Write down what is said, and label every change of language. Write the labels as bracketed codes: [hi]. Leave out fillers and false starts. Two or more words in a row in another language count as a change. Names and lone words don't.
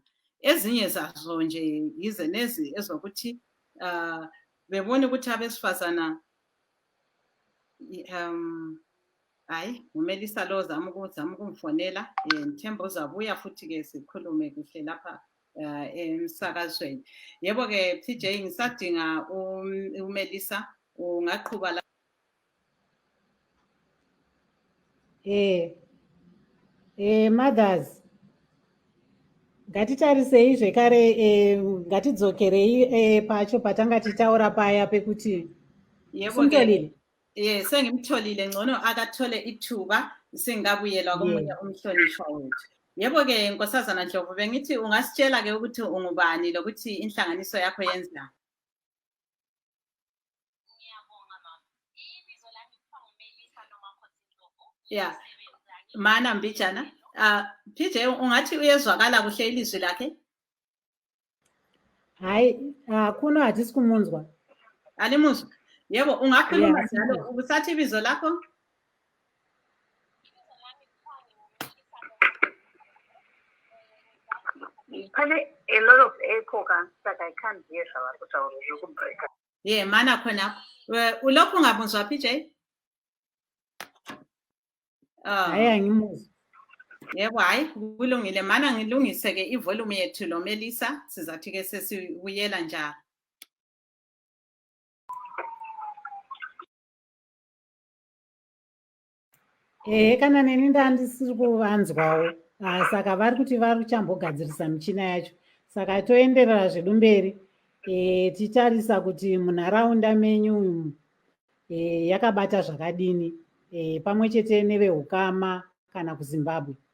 [nd] Ezinye zazo nje yize nezi ezokuthi bebone ukuthi abesifazana hayi uMelisa lo zama ukumfonela ngithemba uzabuya futhi-ke sikhulume kuhle lapha emsakazweni. Yebo-ke PJ ngisadinga uMelisa ungaqhuba la. [sn] Mothers, Ngatitarisei zvekare, ngatidzokerei pacho patanga tichitaura paya pekuti [nd] Yebo-ke, sengimtholile ngcono akathole ithuba singabuyelwa komunye umhlonishwa wethu. Yebo-ke Nkosazana Ndlovu, bengithi ungasitshela-ke ukuthi ungubani lokuthi inhlanganiso yakho yenzani. [en] Yeah, Mana Mbijana. [nd] PJ, ungathi uyezwakala kuhle ilizwi lakhe? Hayi, [sn] kuno hatisi kumunzwa. [nd] Alimuzwa? Yebo, ungakhuluma njalo. Ubusathi ibizo lakho? [en] A lot of echo that I can't hear. Yeah, [nd] Mana khona. Ulokhu ungabuzwa PJ? Hayi angimuzwa. Yebo, hayi kulungile. Mana ngilungise-ke ivolume yethu lo Melisa, sizathi-ke sesibuyela njalo. [sn] Kana neni ndandisiri kuvanzwawo, saka vari kuti vari kuchambogadzirisa michina yacho. Saka toenderera zvedu mberi, titarisa kuti munharaunda menyu umu yakabata zvakadini, pamwe chete nevehukama kana kuZimbabwe.